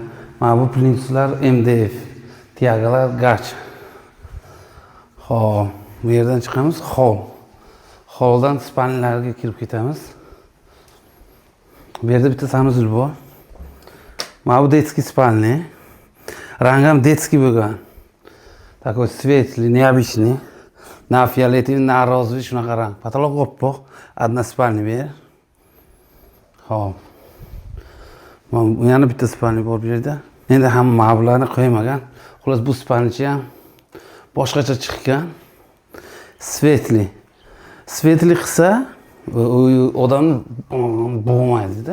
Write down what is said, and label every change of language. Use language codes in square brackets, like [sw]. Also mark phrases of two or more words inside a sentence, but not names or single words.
[uz] Mana bu plyuslar MDF, tiyagalar gach. Xo'p, bu yerdan chiqamiz, hol. Holdan spalnilarga kirib ketamiz. Bu yerda bitta sanuzel bor. Mana bu детский spalni. Rangi ham детский bo'lgan. [ru] Такой светлый, необычный. На фиолетовый, на розовый, [uz] shunaqa rang. Потолок oppoq. Одна spalni bu yer. Xo'p. Yana bitta spalni bor bu yerda. Endi hamma mablalarni qo'ymagan. Xullas bu spalnichi ham boshqacha chiqqan. Svetli. Svetli qilsa, odamni bo'lmaydi-da.